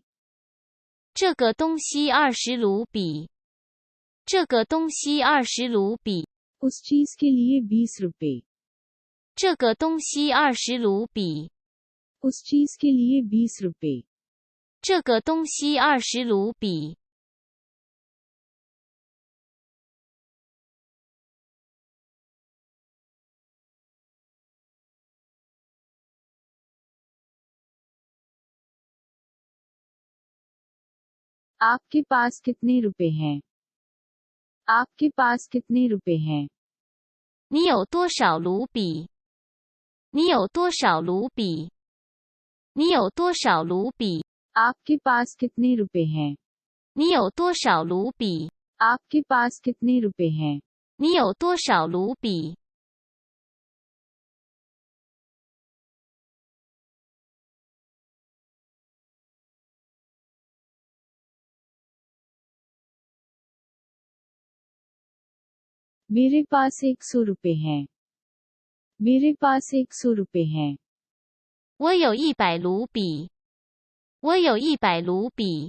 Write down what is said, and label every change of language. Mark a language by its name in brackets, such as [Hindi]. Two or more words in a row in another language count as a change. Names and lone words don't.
[Chinese] 这个东西20卢比。这个东西20卢比。 [Hindi] उस चीज के लिए 20 रुपए [Chinese] 这个东西20卢比。 [Hindi] उस चीज के लिए 20 रुपए [Chinese] 这个东西20卢比。 [Hindi] आपके पास कितने रुपए हैं आपके पास कितने रुपए हैं [Chinese] 你有多少卢比？你有多少卢比？你有多少卢比？ [Hindi] आपके पास कितने रुपए हैं [Chinese] 你有多少卢比？ [Hindi] आपके पास कितने रुपए हैं [Chinese] 你有多少卢比？ [Hindi] मेरे पास 100 रुपए हैं मेरे पास 100 रुपए हैं [Chinese] 我有100卢比。我有100卢比。